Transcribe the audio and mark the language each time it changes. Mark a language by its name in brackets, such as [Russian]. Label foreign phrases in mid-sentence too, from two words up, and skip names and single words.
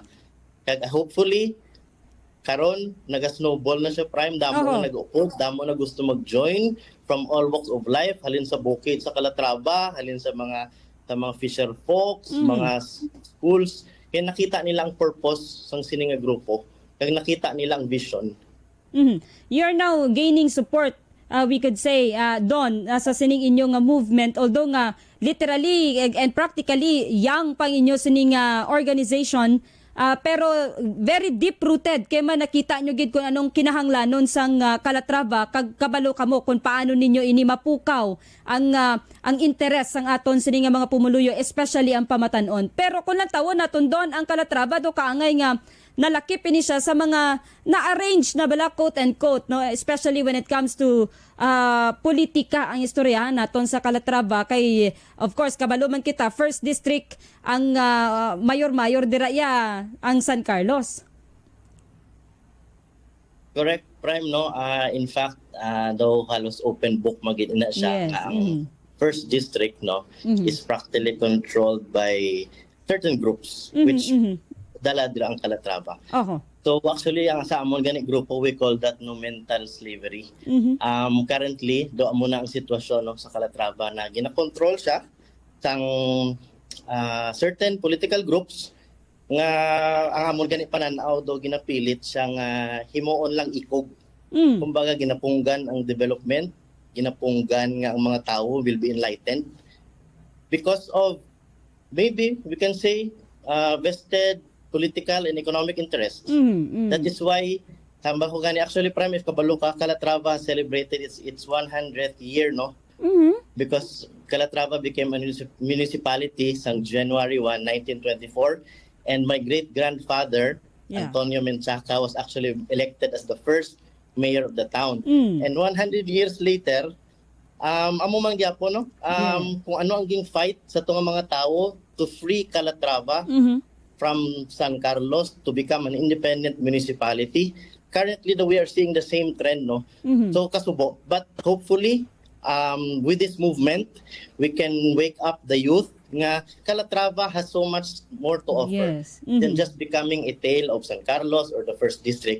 [Hiligaynon] Kag hopefully karon naga-snowball na siya, Prime, damo na nag-oppose, damo na gusto mag-join [English] from all walks of life, [Hiligaynon] halin sa bukid sa Calatrava, halin sa mga [English] fisher folks, [Hiligaynon] mga schools. Kaya nakita nila ang purpose sang sininga grupo. Kag nakita nila ang vision. [English] You're now gaining support, we could say, Don, [Hiligaynon] sa sining inyong movement, although nga [English] literally and practically young [Hiligaynon] pang inyo sining organization, pero [English] very deep-rooted [Hiligaynon] kaya man nakita nyo gid kung anong kinahanglanon sang Calatrava, kag kabalo kamo kung paano ninyo ini mapukaw ang interes sang aton sining mga pumuluyo, especially ang pamatanon. Pero kung lang tawon naton Don, ang Calatrava do kaangay nga nalakip ini siya sa mga na-arrange na bala, [English] quote and quote, no? Especially when it comes to [Hiligaynon] politika ang istoryahan naton sa Calatrava. Kay, [English] of course, [Hiligaynon] kabalo man kita, first district ang mayor-mayor diraya ang San Carlos. [English] Correct, Prime, no? In fact, though halos open book [Hiligaynon] magid na siya, [English] Yes. ang first district, no, is practically controlled by certain groups, which [Hiligaynon] dala dira ang [English] Calatrava. [Hiligaynon] So actually, ang sa amon gani grupo, [English] we call that no mental slavery. [Hiligaynon] Currently, do amo na ang sitwasyon, no, sa Calatrava na gina-control siya sang [English] certain political groups [Hiligaynon] nga ang amon gani pananaw do ginapilit siya nga himuon lang ikog. Kumbaga ginapunggan ang development, ginapunggan nga ang mga tao [English] will be enlightened because of, maybe we can say, vested political and economic interests. That is why [Hiligaynon] tamba ko gani, [English] actually, Prime, if [Hiligaynon] kabalo ka, [English] Calatrava celebrated its 100th year, no? Because Calatrava became a municipality sang January 1, 1924, and my great-grandfather, Antonio Menchaca, was actually elected as the first mayor of the town. And 100 years later, [Hiligaynon] amo man gyapon, no? Kung ano ang ging fight sa tunga mga tao [English] to free Calatrava from San Carlos to become an independent municipality. Currently, we are seeing the same trend, no? So kasubo, but hopefully, with this movement, we can wake up the youth nga Calatrava has so much more to offer than just becoming a tale of San Carlos or the first district.